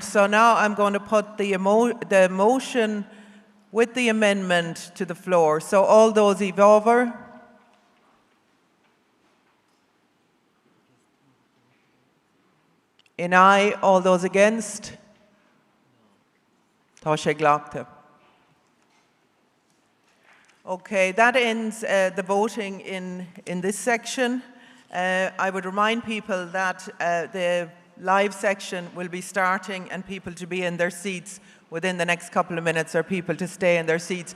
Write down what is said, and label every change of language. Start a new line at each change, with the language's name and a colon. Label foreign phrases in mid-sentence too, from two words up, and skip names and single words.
English: So now I'm going to put the motion with the amendment to the floor. So all those in favour? In aye, all those against?
Irish: Tá sé glacta.
English: Okay, that ends the voting in this section. I would remind people that the live section will be starting and people to be in their seats within the next couple of minutes, or people to stay in their seats.